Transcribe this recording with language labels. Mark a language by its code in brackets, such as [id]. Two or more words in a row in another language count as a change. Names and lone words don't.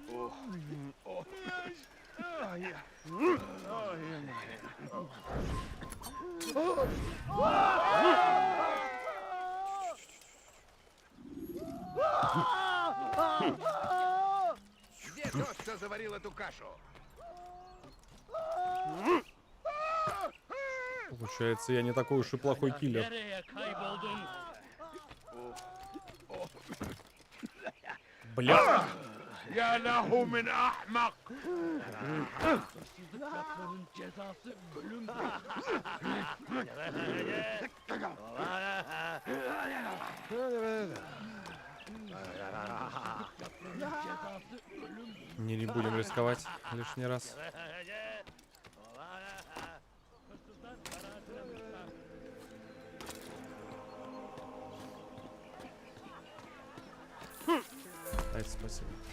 [ru] Где тот, кто заварил эту кашу? Получается, я не такой уж и плохой киллер. [tr] Nereye kayboldun? [ru] Бля! [ar] يا له من أحمق! [tr] Hırsızlık yapmanın cezası ölümdür. [ru] Не будем рисковать лишний раз. Ай, спасибо.